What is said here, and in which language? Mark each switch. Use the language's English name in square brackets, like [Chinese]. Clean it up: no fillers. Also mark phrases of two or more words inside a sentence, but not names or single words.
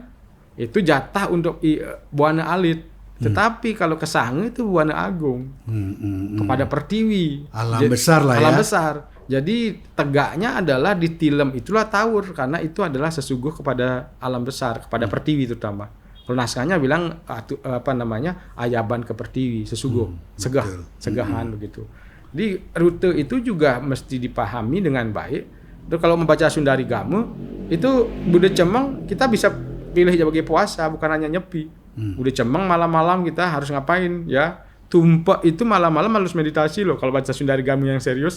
[Indonesian] Itu jatah untuk Buana Alit. Tetapi kalau Kesange itu Buana Agung. Kepada Pertiwi. Alam besar lah ya. Alam besar. Jadi tegaknya adalah di Tilem itulah tawur karena itu adalah sesuguh kepada alam besar, kepada Pertiwi terutama. Kalau naskahnya bilang ayaban ke Pertiwi, sesuguh, segahan begitu. Di rute itu juga mesti dipahami dengan baik. Terus kalau membaca Sundari Game itu Bude Cemeng kita bisa pilih sebagai puasa, bukan hanya Nyepi. Bude Cemeng malam-malam kita harus ngapain ya? Tumpak itu malam-malam harus meditasi loh kalau baca Sundari Game yang serius.